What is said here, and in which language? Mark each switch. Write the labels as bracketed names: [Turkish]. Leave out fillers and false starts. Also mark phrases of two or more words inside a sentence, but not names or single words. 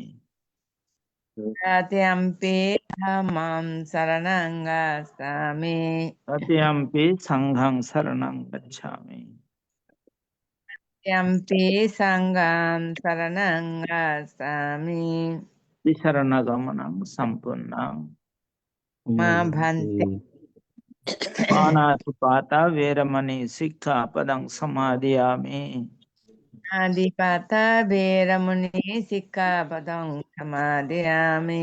[Pali] तृतीयम्पि धम्मं शरणं गच्छामि तृतीयम्पि संघं शरणं गच्छामि तृतीयम्पि संघं शरणं गच्छामि शरणगमनं सम्पूर्णं मा भन्ते पानातिपाता वेरमणि सिक्खापदं समादयामि आदिपाता वेरमुनि सिक्खापदं समादयामि